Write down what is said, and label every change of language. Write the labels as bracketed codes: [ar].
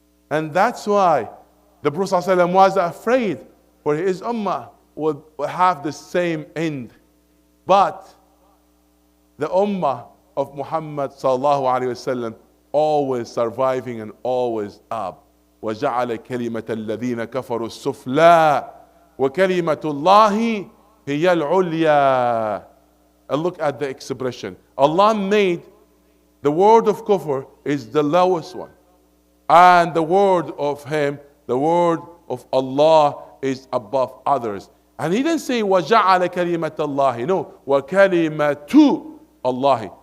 [en] And that's why the Prophet ﷺ was afraid for his ummah would have the same end. But the ummah of Muhammad sallallahu alayhi wasallam always surviving and always up. [ar] وَجَعَلَ كَلِمَةَ الَّذِينَ كَفَرُوا السُّفْلَى وَكَلِمَةُ اللَّهِ هِيَ الْعُلْيَا. [en] And look at the expression. Allah made The word of kufr is the lowest one. And the word of him, the word of Allah is above others. And he didn't say [ar] وَجَعَلَ كَلِمَةَ اللَّهِ. No, وَكَلِمَةُ اللَّهِ.